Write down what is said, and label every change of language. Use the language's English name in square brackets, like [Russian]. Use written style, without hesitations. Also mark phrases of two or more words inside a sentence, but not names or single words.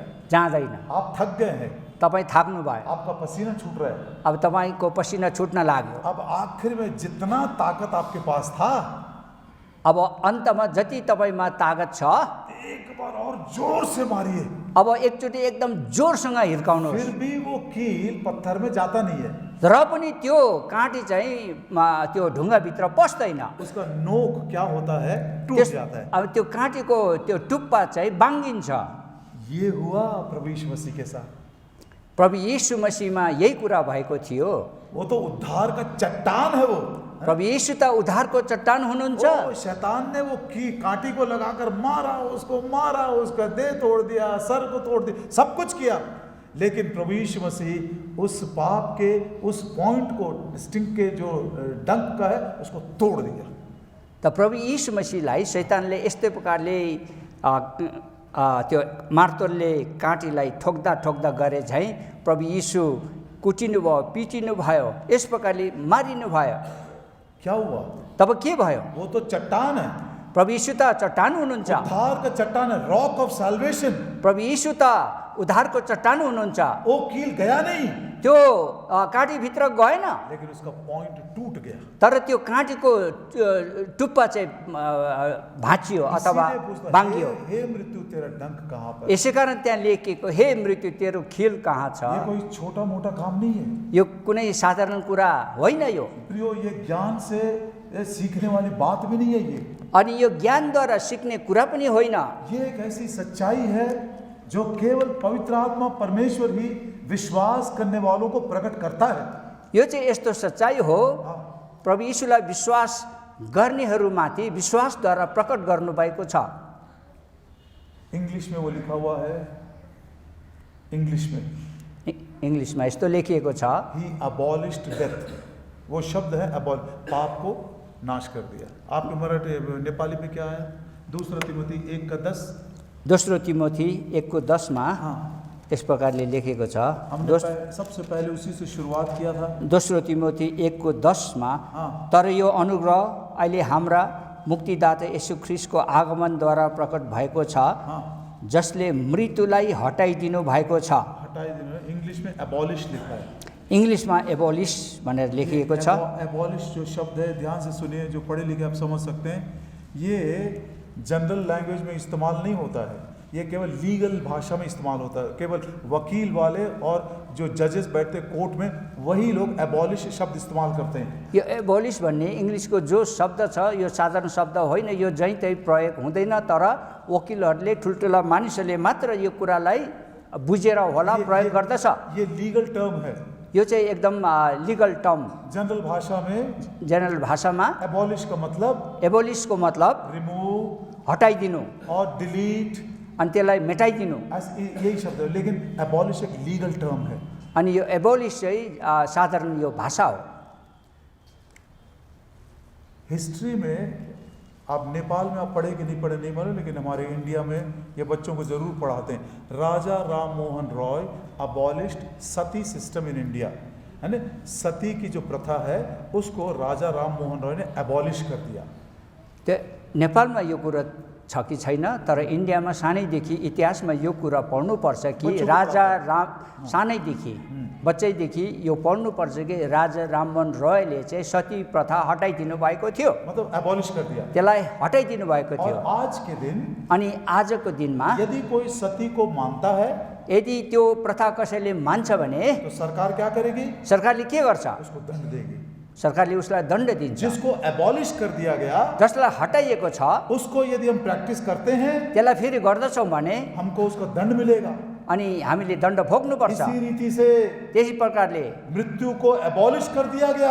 [Nepali] जाँदैन। [Hindi] आप थक गए हैं, [Nepali] तपाईँ थाक्नु भयो, [Hindi] आपका पसीना छूट रहा है। [Nepali] अब तपाईँको पसिना छुट्न लाग्यो। [Hindi] अब आखिर में जितना ताकत आपके पास था, [Nepali] अब अन्तमा जति तपाईँमा तागत छ, [Hindi] एक बार और जोर से मारिए। [Nepali] अब एकचोटि एकदम जोरसँग हिर्काउनुहोस्। [Hindi] फिर भी वो कील पत्थर में जाता नहीं है, [Nepali] र पनि त्यो काँटी चाहिँ त्यो ढुङ्गाभित्र पस्दैन। [Hindi] उसका नोक क्या होता है, टूट जाता है। [Nepali] अब त्यो काँटीको त्यो टुप्पा चाहिँ बाङ्गिन्छ। [Hindi] ये हुआ प्रभु यीशु मसीह के साथ। [Nepali] प्रभु यीशु मसीहमा यही कुरा भएको थियो। [Hindi] वो तो उद्धार का चट्टान है वो। [Nepali] प्रभु यीशु त उद्धारको चट्टान हुनुहुन्छ। [Hindi] ओ, शैतान ने वो कांटी को लगाकर मारा, उसका देह तोड़ दिया, सर को तोड़ दिया, सब कुछ किया, लेकिन प्रभु यीशु मसीह उस पाप के उस पॉइंट को, स्टिंग के जो डंक का है, उसको तोड़ दिया। [Nepali] त प्रभु यीशु मसीहलाई शैतानले यस्तै प्रकारले त्यो मार्तोलले काँटीलाई ठोक्दा ठोक्दा गरे झैँ प्रभु यीशु कुटिनु भयो, पिटिनु भयो, यस प्रकारले मारिनु भयो। [Hindi] क्या हुआ? [Nepali] तब के भयो? [Hindi] वो तो चट्टान है। [Nepali] प्रभु यीशु त चट्टान हुनुहुन्छ। [Hindi] उद्धार का चट्टान है, [English] rock of salvation. [Nepali] प्रभु यीशु त उद्धारको चट्टान हुनुहुन्छ। [Hindi] वो कील गया नहीं, [Nepali] त्यो काँटीभित्र गएन, [Hindi] लेकिन उसका पॉइंट टूट गया। [Nepali] तर त्यो काँटीको टुप्पा चाहिँ भाँचियो अथवा बाङ्गियो। [Hindi] हे मृत्यु तेरा डंक कहाँ पर? [Nepali] यसै कारण त्यहाँ लेखिएको, हे मृत्यु तेरो खिल कहाँ छ? [Hindi] ये कोई छोटा मोटा काम नहीं है। [Nepali] यो कुनै साधारण कुरा होइन। यो [Hindi] प्रियो, ये ज्ञान से सीखने वाली बात भी नहीं है ये। [Nepali] अनि यो ज्ञानद्वारा सिक्ने कुरा पनि होइन। [Hindi] ये एक ऐसी सच्चाई है जो केवल पवित्र आत्मा परमेश्वर ही विश्वास करने वालों को प्रकट करता है। [Nepali] यो चाहिँ यस्तो सच्चाइ हो, प्रभु यीशुलाई विश्वास गर्नेहरूमाथि विश्वासद्वारा प्रकट गर्नुभएको छ। [Hindi] इंग्लिश में वो लिखा हुआ है, [Nepali] इंग्लिशमा यस्तो लेखिएको छ, [English] he abolished death. [Hindi] वो शब्द है पाप को नाश कर दिया। आपके मराठी नेपाली में क्या है? दूसरा तिमोथी 1:10। [Nepali] दोस्रो तिमोथी 1:10 यस प्रकारले लेखेको छ। [Hindi] हमने सबसे पहले उसी से शुरुआत किया था। [Nepali] दोस्रो तिमोथी 1:10 तर यो अनुग्रह अहिले हाम्रा मुक्तिदाता येशू ख्रीष्टको आगमनद्वारा प्रकट भएको छ, जसले मृत्युलाई हटाइदिनु भएको छ। हटाइदिनु, [Hindi] इंग्लिश में एबॉलिश लिखा है। [Nepali] इंग्लिशमा एबोलिश भनेर लेखिएको छ। [Hindi] एबॉलिश जो शब्द है, ध्यान से सुनिए, जो पढ़े लिखे आप समझ सकते हैं, ये [English] general language [Hindi] में इस्तेमाल नहीं होता है, ये केवल लीगल भाषा में इस्तेमाल होता है। केवल वकील वाले और जो जजेस बैठते कोर्ट में, वही लोग एबॉलिश शब्द इस्तेमाल करते हैं। [Nepali] यो एबोलिश भन्ने इंग्लिशको जो शब्द छ, यो साधारण शब्द होइन, यो जहीँ तहीँ प्रयोग हुँदैन, तर वकिलहरूले, ठुल्ठुला मानिसहरूले मात्र यो कुरालाई बुझेर होला प्रयोग गर्दछ। [Hindi] ये [English] legal term [Hindi] है। [Nepali] यो चाहिँ एकदम [English] legal term. [Hindi] जनरल भाषा में, [Nepali] जनरल भाषामा [Hindi] एबॉलिश का मतलब, [Nepali] एबोलिशको मतलब [Hindi] रिमूव, [Nepali] हटाइदिनु [Hindi] और डिलीट, [Nepali] अनि त्यसलाई मेटाइदिनु, [Hindi] यही शब्द है। लेकिन एबॉलिश एक [English] legal term [Hindi] है। [Nepali] अनि यो एबोलिश चाहिँ साधारण यो भाषा हो। [Hindi] हिस्ट्री में आप नेपाल में आप पढ़े कि नहीं पढ़े नहीं मालूम, लेकिन हमारे इंडिया में ये बच्चों को जरूर पढ़ाते हैं। [English] राजा राम मोहन रॉय abolished sati system in India, [Hindi] है ना। सती की जो प्रथा है उसको राजा राम मोहन रॉय ने अबॉलिश कर दिया। [Nepali] त्यो नेपालमा यो कुरा छ कि छैन, तर इन्डियामा सानैदेखि इतिहासमा यो कुरा पढ्नुपर्छ कि राजा राम, सानैदेखि बच्चैदेखि यो पढ्नुपर्छ कि राजा राममोहन रॉयले चाहिँ सती प्रथा हटाइदिनु भएको थियो, [Hindi] मतलब एबॉलिश कर दिया, [Nepali] त्यसलाई हटाइदिनु भएको थियो। [Hindi] और आज के दिन, [Nepali] अनि आजको दिनमा [Hindi] यदि कोई सती को मानता है, [Nepali] यदि त्यो प्रथा कसैले मान्छ भने [Hindi] तो सरकार क्या करेगी? [Nepali] सरकारले के गर्छ? [Hindi] उसको दंड देगी। [Nepali] सरकारले उसलाई दण्ड दिन्छ। [Hindi] जिसको एबॉलिश कर दिया गया, [Nepali] जसलाई हटाइएको छ, [Hindi] उसको यदि हम प्रैक्टिस करते हैं, [Nepali] त्यसलाई फेरि गर्दछौँ भने [Hindi] हमको उसका दंड मिलेगा। [Nepali] अनि हामीले दण्ड भोग्नुपर्छ। [Hindi] इसी रीति से [Nepali] त्यही प्रकारले [Hindi] मृत्यु को एबॉलिश कर दिया गया,